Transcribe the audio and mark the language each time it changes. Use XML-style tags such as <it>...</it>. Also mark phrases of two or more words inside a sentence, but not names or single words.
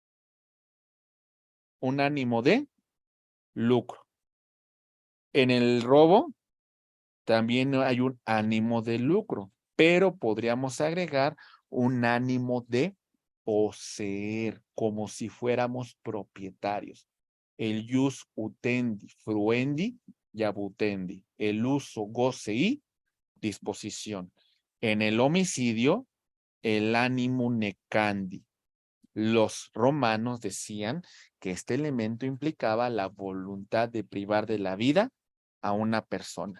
<es>Un ánimo de lucro. En el robo también hay un ánimo de lucro, pero podríamos agregar un ánimo de poseer, como si fuéramos propietarios.</es> <la>El jus utendi, fruendi y abutendi.</la> <es>El uso, goce y disposición. En el homicidio, el ánimo necandi. Los romanos decían que este elemento implicaba la voluntad de privar de la vida a una persona.</es>